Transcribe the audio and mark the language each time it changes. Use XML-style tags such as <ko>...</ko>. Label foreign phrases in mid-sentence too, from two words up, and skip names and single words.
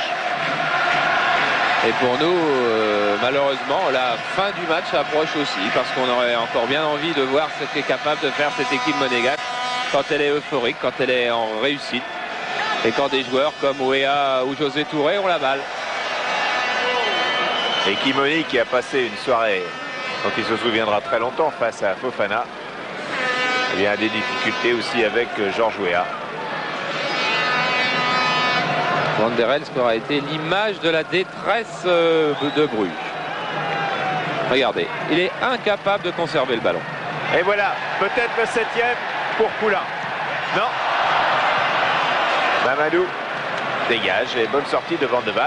<fr>Et pour nous, malheureusement, la fin du match approche aussi, parce qu'on aurait encore bien envie de voir ce qu'est capable de faire cette équipe monégasque quand elle est euphorique, quand elle est en réussite, et quand des joueurs comme Wea ou José Touré ont la balle. Et Kimoni qui a passé une soirée dont il se souviendra très longtemps face à Fofana. Il y a des difficultés aussi avec Georges Weah. Van der Elst aura été l'image de la détresse de Bruges. Regardez, il est incapable de conserver le ballon. Et voilà, peut-être le 7e pour Poulain. Non. Mamadou dégage et bonne sortie de Van de Waal.</fr>